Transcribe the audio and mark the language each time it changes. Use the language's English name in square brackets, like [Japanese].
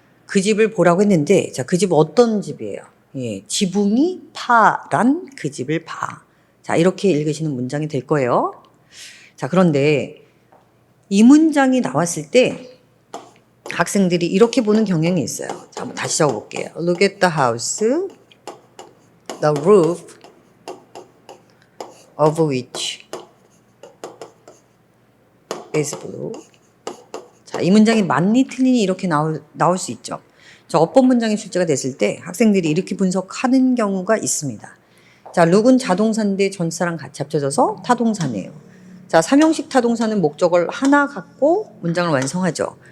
[Korean] 그 집을 보라고 했는데 자, 그 집 어떤 집이에요? 지붕이 파란 그 집을 봐. 자, 이렇게 읽으시는 문장이 될 거예요. 자, 그런데 이 문장이 나왔을 때 학생들이 이렇게 보는 경향이 있어요. 자, 한번 다시 적어볼게요. [English] Look at the house, the roof of which is blue. [Korean] 자, 이 문장이 맞니 틀리니 이렇게 나올 수 있죠. 저 어법 문장이 출제가 됐을 때 학생들이 이렇게 분석하는 경우가 있습니다. 자, 룩은 자동사인데 전치사랑 같이 합쳐져서 타동사네요. 자, 삼형식 타동사는 목적어를 하나 갖고 문장을 완성하죠.